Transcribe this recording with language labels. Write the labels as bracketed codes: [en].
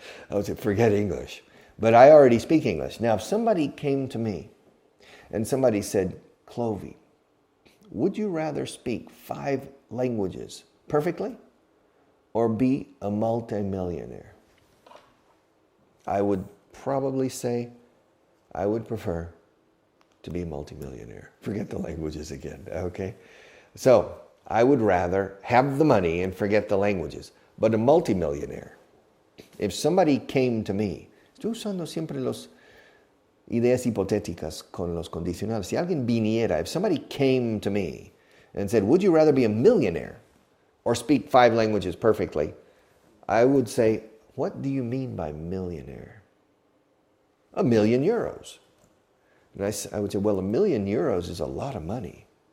[en] I would say, forget English. But I already speak English. Now, if somebody came to me and somebody said, Clovey, would you rather speak 5 languages perfectly or be a multimillionaire? I would probably say I would prefer to be a multimillionaire. Forget the languages again, okay? So, I would rather have the money and forget the languages, but a multimillionaire. If somebody came to me, [es] estoy usando siempre las ideas hipotéticas con los condicionales. Si alguien viniera, [en] if somebody came to me and said, would you rather be a millionaire or speak 5 languages perfectly? I would say, what do you mean by millionaire? €1 million. And I would say, well, €1 million is a lot of money.